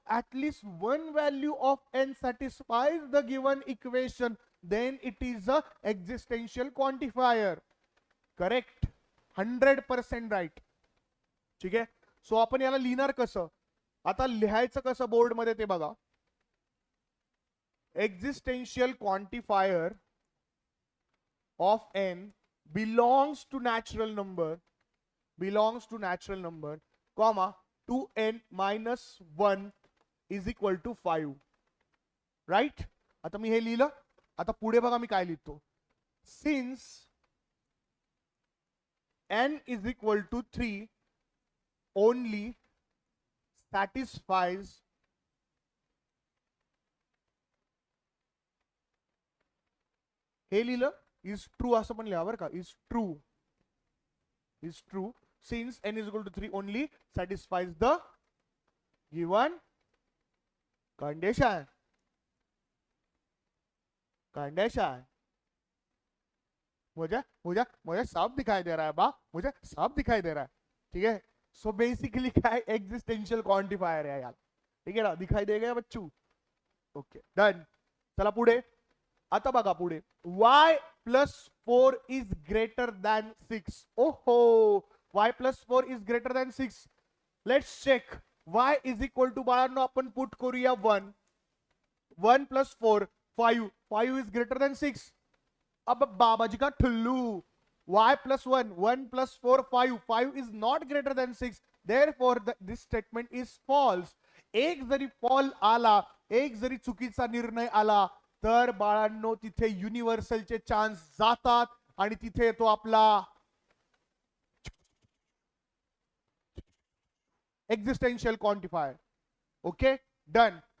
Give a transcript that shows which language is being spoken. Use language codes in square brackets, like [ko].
[en] At least one value of N satisfies the given equation, then it is a existential quantifier. [mr] Correct, 100% right. ठीक आहे. So आपण याला लिहिणार कसं? आता लिहायचं कसं बोर्ड मध्ये ते बघा. [en] Existential quantifier of n belongs to natural number comma 2n minus 1 is equal to 5. [mr] Right. आता मी हे लिहिलं. आता पुढे बघा मी काय लिहितो. [en] since n is equal to 3 only satisfies [mr] हे लिहिलं [en] is true [mr] असं पण लिहा बरं का. [en] Is true since n is equal to 3 only satisfies the given condition. [hi] मुझे साफ दिखाई दे रहा है बा, मुझे साफ दिखाई दे रहा है. ठीक है. [mr] सो बेसिकली काय एक्झिस्टेन्शियल क्वांटिफायर आहे याला. ठीक आहे ना? [hi] दिखाई दे गया बच्चू? [mr] Okay done. चला पुढे. आता बघा पुढे. [en] y plus 4 is greater than 6. ओहो, y plus 4 is greater than 6. Let's check. y is equal to [mr] बाळांनो आपण पुट करूया 1. [en] 1 plus 4 5. 5 is greater than 6. [hi] अब बाबाजी का ठुल्लू. [en] y plus 1 1 plus 4 5. 5 is not greater than 6. Therefore this statement is false. [mr] एक जरी fall आला, एक जरी चुकीचा निर्णय आला तर बाळांनो तिथे युनिव्हर्सलचे चान्स जातात आणि तिथे येतो आपला एक्झिस्टेन्शियल क्वांटिफायर. Okay done.